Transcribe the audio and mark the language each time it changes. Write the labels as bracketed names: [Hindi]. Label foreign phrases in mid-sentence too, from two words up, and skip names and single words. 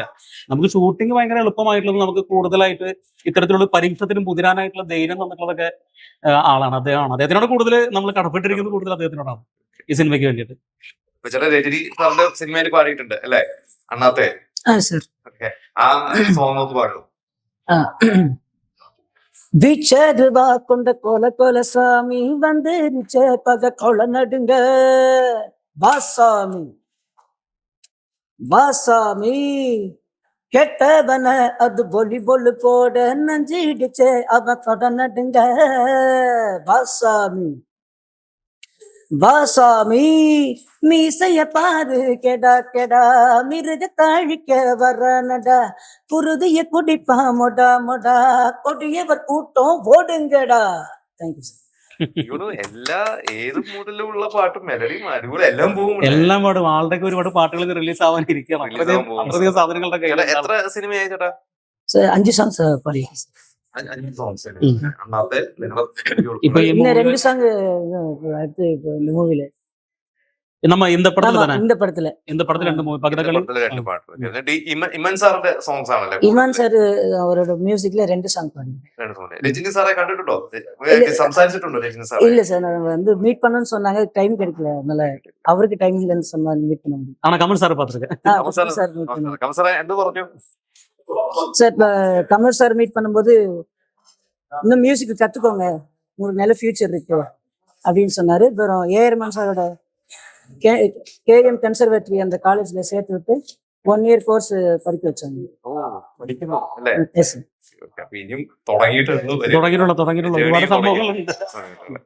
[Malayalam] നമുക്ക് ഷൂട്ടിംഗ് ഭയങ്കര എളുപ്പമായിട്ടുള്ളത്, നമുക്ക് കൂടുതലായിട്ട് ഇത്തരത്തിലുള്ള പരീക്ഷത്തിനും പുതിരാനായിട്ടുള്ള ധൈര്യം തന്നിട്ടുള്ളതൊക്കെ ആളാണ് അദ്ദേഹമാണ്. അദ്ദേഹത്തിനോട് കൂടുതൽ നമ്മൾ കടപ്പെട്ടിരിക്കുന്നത് കൂടുതൽ അദ്ദേഹത്തിനോടാണ് ഈ സിനിമയ്ക്ക് വേണ്ടിയിട്ട്. രജനി സാറിന്റെ സിനിമയിൽ പാടിയിട്ടുണ്ട് അല്ലേ, അണ്ണാത്തെ? ആ സോങ് ഒക്കെ പാടും. [Tamil] விச்சருவா கொண்ட கொல கொல சாமி வந்துருச்சே பக கொல நடுங்க வாசாமி வாசாமி கெட்டவன அது பொலி பொலு போட நஞ்சிடுச்சே அவ கொட நடுங்க வாசாமி வாசாமி மீசைய பாரு கெடா கெடா மிருக தாழிக்க வர்றனடா குருதிய குடிப்பா மொடா மொடா கொடியவர் கூட்டம் ஓடுங்கடா. [English] Thank you sir. [Malayalam] എല്ലാ ഏത് മൂഡിലുള്ള പാട്ടും മെലഡിയും അടിപൊളി എല്ലാം പോകും, എല്ലാം പാടും. ആളുടെ ഒരുപാട് പാട്ടുകൾ റിലീസ് ആവാനിരിക്കുകയാണ്. സാധനങ്ങളുടെ എത്ര സിനിമയായി ചേട്ടാ? 5 songs പാടി. ഇപ്പൊ [Tamil] இன்னும் 2 song அடுத்து இந்த மூவில நம்ம இந்த படத்துல தானே, இந்த படத்துல 2 மூவி பக்கத்துல [Malayalam] ഇമൻ സാറിന്റെ സോങ്സ് ആണല്ലേ? ഇമാൻ സാർ അവരുടെ മ്യൂസിക്കില് 2 song പാടി. രജനി സാറെ കണ്ടിട്ടുണ്ടോ, സംസാരിച്ചിട്ടുണ്ടോ രജനി സാർ? [Tamil] இல்ல சார், நான் வந்து மீட் பண்ணணும்னு சொன்னாங்க, டைம் கிடைக்கல, அதனால அவருக்கு டைம் இல்லைன்னு சொன்னாங்க மீட் பண்ண முடியும். ஆனா கமல் சார் பாத்துருக்கேன். [Malayalam] കമൽ സാറെ എന്ത് പറഞ്ഞു [Tamil] சார்? கமல் சார் மீட் பண்ணும்போது இன்னும் மியூசிக் கத்துக்கோங்க, உங்களுக்கு நல்ல ஃபியூச்சர் இருக்கு அப்படின்னு சொன்னாரு. அப்புறம் ஏஆர் ரஹ்மான் சாரோட கேஎம் கன்சர்வேட்டரி அந்த காலேஜ்ல சேர்த்து விட்டு 1 [English] year course [Tamil] படிக்க வச்சாங்க. [Malayalam] ഇനിയും തുടങ്ങിയിട്ടുള്ള ഒരുപാട് സംഭവങ്ങളുണ്ട്.